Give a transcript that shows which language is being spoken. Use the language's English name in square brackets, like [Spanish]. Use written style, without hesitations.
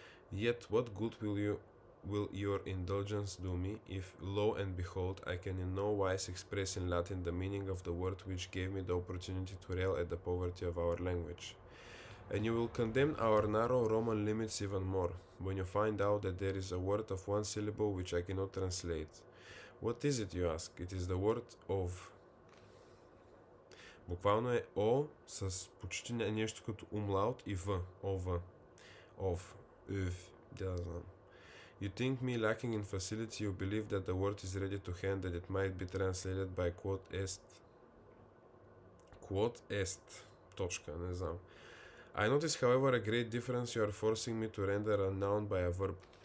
[English] Yet what good will your indulgence do me, if, lo and behold, I can in no wise express in Latin the meaning of the word which gave me the opportunity to rail at the poverty of our language? And you will condemn our narrow Roman limits even more, when you find out that there is a word of one syllable which I cannot translate. What is it, you ask? It is the word of. [Bulgarian] Буквално е О с почти нещо като умлаут и В. Ов. Of. Öv. Да знам. [English] You think me lacking in facility, you believe that the word is ready to hand, that it might be translated by quod est. [Latin] Quod est. [Bulgarian] Точка, не знам. [English] I notice, however, a great difference. You are forcing me to render a noun by a verb.